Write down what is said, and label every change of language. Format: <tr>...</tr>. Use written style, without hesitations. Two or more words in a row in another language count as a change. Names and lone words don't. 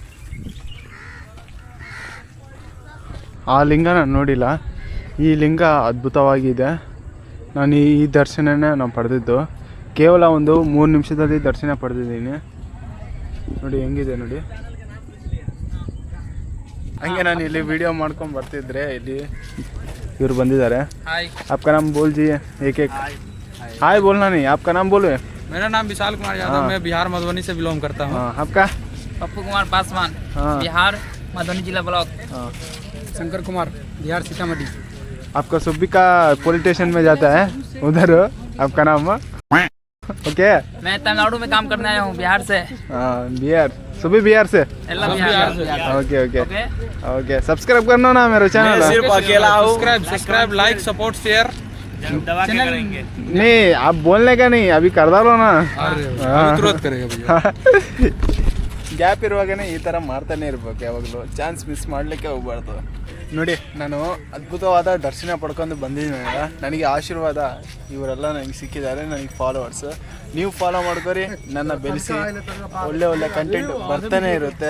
<kn>ಆ ಲಿಂಗ ನಾನು ನೋಡಿಲ್ಲ, ಈ ಲಿಂಗ ಅದ್ಭುತವಾಗಿದೆ. ನಾನು ಈ ದರ್ಶನನೇ ನಾನು ಪಡೆದಿದ್ದು. ಕೇವಲ ಒಂದು 3 ನಿಮಿಷದಲ್ಲಿ ದರ್ಶನ ಪಡೆದಿದ್ದೀನಿ. ನೋಡಿ ಹೆಂಗಿದೆ ನೋಡಿ. ಹಂಗೆ ನಾನು ಇಲ್ಲಿ ವಿಡಿಯೋ ಮಾಡ್ಕೊಂಡು ಬರ್ತಿದ್ರೆ ಇಲ್ಲಿ ಇವ್ರು ಬಂದಿದ್ದಾರೆ.</kn> <hi>आपका नाम बोल जी एक हाय बोलना नहीं, आपका नाम बोलो. मेरा नाम विशाल कुमार यादव, मैं बिहार मधुबनी से बिलोंग करता हूँ. आपका? पप्पू कुमार पासवान, बिहार मधुबनी जिला ब्लॉक. शंकर कुमार, बिहार सीतामढ़ी. आपका सुब्बी का पुलिस स्टेशन में जाता है उधर. आपका नाम? ओके. मैं तमिलनाडु में काम करने आया हूँ, बिहार से. बिहार, सुबी बिहार से.</hi> <en>okay okay okay.</en> <hi>सब्सक्राइब करना ना मेरा चैनल. सिर्फ अकेला हूँ.</hi> <en>subscribe, like, support, share.</en> <hi>नहीं आप बोलने का नहीं, अभी कर डालो ना. तुरंत करेगा भैया.</hi> <kn>ಗ್ಯಾಪ್ ಇರುವಾಗನೇ ಈ ಥರ ಮಾಡ್ತಾನೆ ಇರ್ಬೇಕು ಯಾವಾಗಲೂ. ಚಾನ್ಸ್ ಮಿಸ್ ಮಾಡಲಿಕ್ಕೆ ಹೋಗ್ಬಾರ್ದು. ನೋಡಿ ನಾನು ಅದ್ಭುತವಾದ ದರ್ಶನ ಪಡ್ಕೊಂಡು ಬಂದಿದ್ದೀನಲ್ಲ, ನನಗೆ ಆಶೀರ್ವಾದ ಇವರೆಲ್ಲ ನನಗೆ ಸಿಕ್ಕಿದ್ದಾರೆ, ನನಗೆ ಫಾಲೋವರ್ಸ್. ನೀವು ಫಾಲೋ ಮಾಡ್ಕೊರಿ, ನನ್ನ ಬೆಳೆಸಿ. ಒಳ್ಳೆ ಕಂಟೆಂಟ್ ಬರ್ತಾನೆ ಇರುತ್ತೆ.</kn>